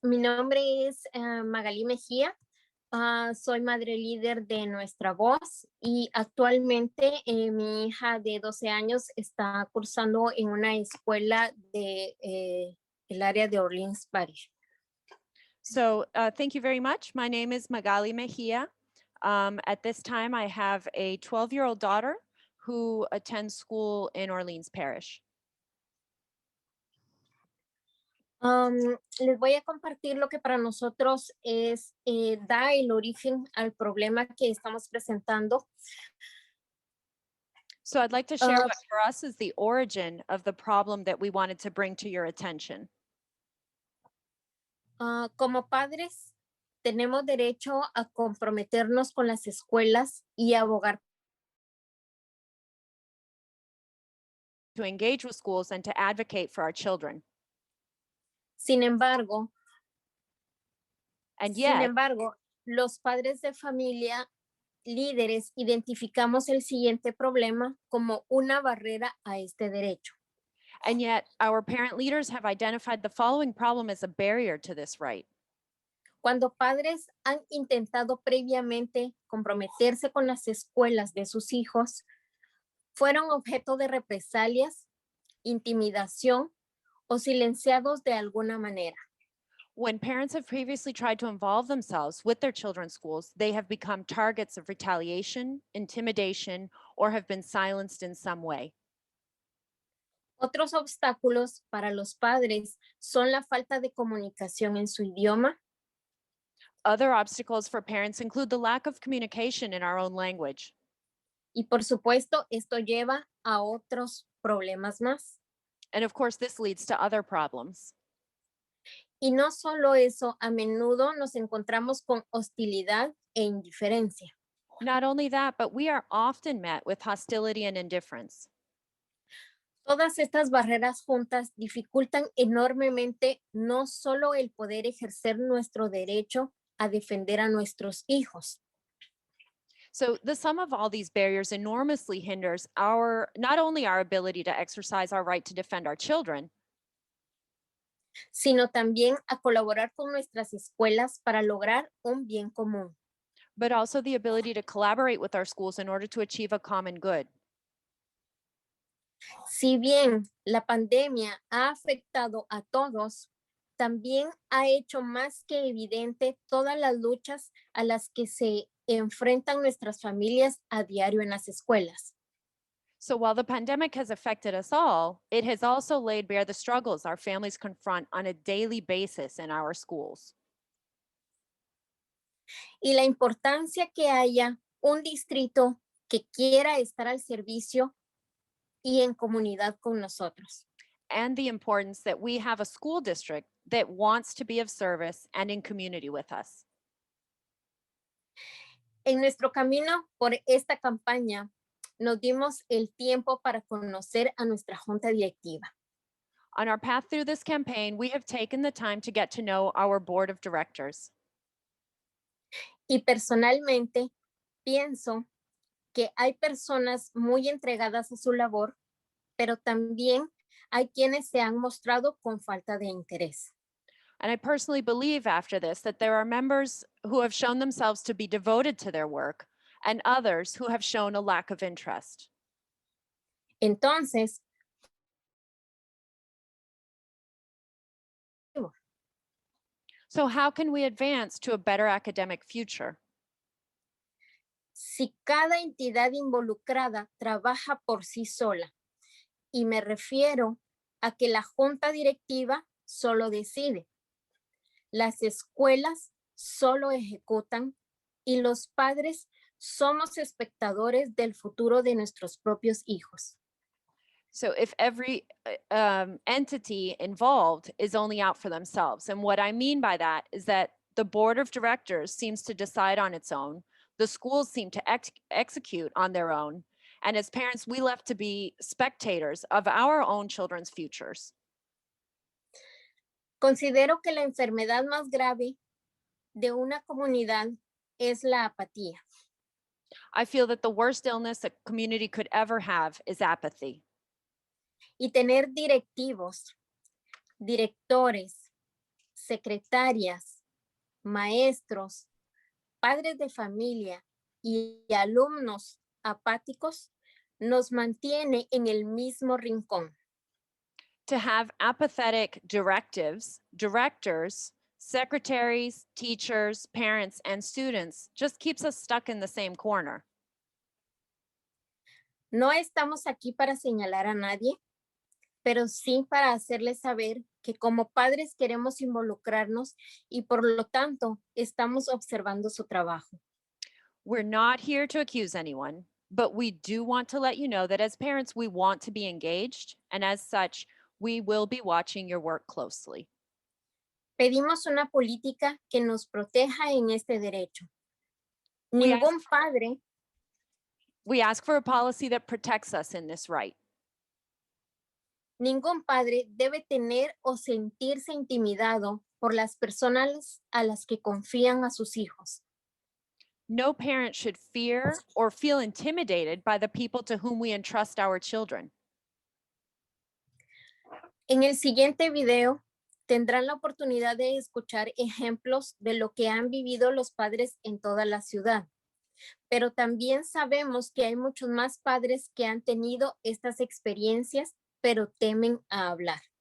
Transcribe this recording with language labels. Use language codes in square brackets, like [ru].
[es] Mi nombre es Magali Mejía. Soy madre líder de Nuestra Voz y actualmente mi hija de 12 años está cursando en una escuela de el área de Orleans Parish. [en] So thank you very much. My name is Magali Mejia. At this time, I have a 12-year-old daughter who attends school in Orleans Parish. [es] Les voy a compartir lo que para nosotros da el origen al problema que estamos presentando. [en] So I'd like to share what for us is the origin of the problem that we wanted to bring to your attention. [es] Como padres, tenemos derecho a comprometernos con las escuelas y abogar [en] to engage with schools and to advocate for our children. [es] Sin embargo, [en] yet, [es] los padres de familia líderes identificamos el siguiente problema como una barrera a este derecho. [en] And yet, our parent leaders have identified the following problem as a barrier to this right. [es] Cuando padres han intentado previamente comprometerse con las escuelas de sus hijos, fueron objeto de represalias, intimidación o silenciados de alguna manera. [en] When parents have previously tried to involve themselves with their children's schools, they have become targets of retaliation, intimidation, or have been silenced in some way. [es] Otros obstáculos para los padres son la falta de comunicación en su idioma. [en] Other obstacles for parents include the lack of communication in our own language. [es] Y por supuesto, esto lleva a otros problemas más. [en] And of course, this leads to other problems. [es] Y no solo eso, a menudo nos encontramos con hostilidad e indiferencia. [en] Not only that, but we are often met with hostility and indifference. [es] Todas estas barreras juntas dificultan enormemente no solo el poder ejercer nuestro derecho a defender a nuestros hijos, [en] So the sum of all these barriers enormously hinders not only our ability to exercise our right to defend our children, [es] sino también a colaborar con nuestras escuelas para lograr un bien común. [en] but also the ability to collaborate with our schools in order to achieve a common good. [es] Si bien la pandemia ha afectado a todos, también ha hecho más que evidente todas las luchas a las que se enfrentan nuestras familias a diario en las escuelas. [en] So while the pandemic has affected us all, it has also laid bare the struggles our families confront on a daily basis in our schools. [es] Y la importancia que haya un distrito que quiera estar al servicio y en comunidad con nosotros. [en] And the importance that we have a school district that wants to be of service and in community with us. [es] En nuestro camino por esta campaña, nos dimos el tiempo para conocer a nuestra junta directiva. [en] On our path through this campaign, we have taken the time to get to know our board of directors. [es] Y personalmente pienso que hay personas muy entregadas a su labor, pero también hay quienes se han mostrado con falta de interés. [en] And I personally believe after this that there are members who have shown themselves to be devoted to their work and others who have shown a lack of interest. [es] Entonces, [en] So how can we advance to a better academic future? [es] si cada entidad involucrada trabaja por sí sola, y me refiero a que la junta directiva solo decide, las escuelas solo ejecutan y los padres somos espectadores del futuro de nuestros propios hijos. [en] So if every entity involved is only out for themselves, and what I mean by that is that the board of directors seems to decide on its own, the schools seem to execute on their own, and as parents, we left to be spectators of our own children's futures. [es] Considero que la enfermedad más grave de una comunidad es la apatía. [en] I feel that the worst illness a community could ever have is apathy. [es] Y tener directivos, directores, secretarias, maestros, padres de familia y alumnos apáticos nos mantiene en el mismo rincón. [en] To have apathetic directives, directors, secretaries, teachers, parents, and students just keeps us stuck in the same corner. [es] No estamos aquí para señalar a nadie, pero sí para hacerles saber que como padres queremos involucrarnos y por lo tanto estamos observando su trabajo. [en] We're not here to accuse anyone, but we do want to let you know that as parents, we want to be engaged, and as such, we will be watching your work closely. [es] Pedimos una política que nos proteja en este derecho. [en] We [es] Ningún padre [en] We ask for a policy that protects us in this right. [es] Ningún padre debe tener o sentirse intimidado por las personas a las que confían a sus hijos. [en] No parent should fear or feel intimidated by the people to whom we entrust our children. [es] En el siguiente video tendrán la oportunidad de escuchar ejemplos de lo que han vivido los padres en toda la ciudad. Pero también sabemos que hay muchos más padres que han tenido estas experiencias pero temen a hablar.